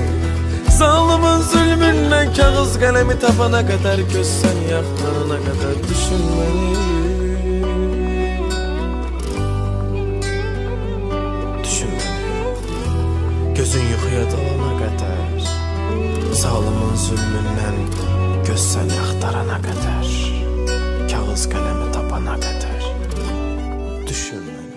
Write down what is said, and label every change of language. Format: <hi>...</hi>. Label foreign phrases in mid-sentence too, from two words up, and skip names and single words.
<tr>Zalimin zulmünden kağız kalemi tapana kadar, göz seni aktarana kadar düşün beni. Düşün beni.</tr> <az>Gözün yuxuya dalana kadar, zalimin zulmündən göz səni axtarana qədər, kağız qələmi tapana qədər düşün.</az>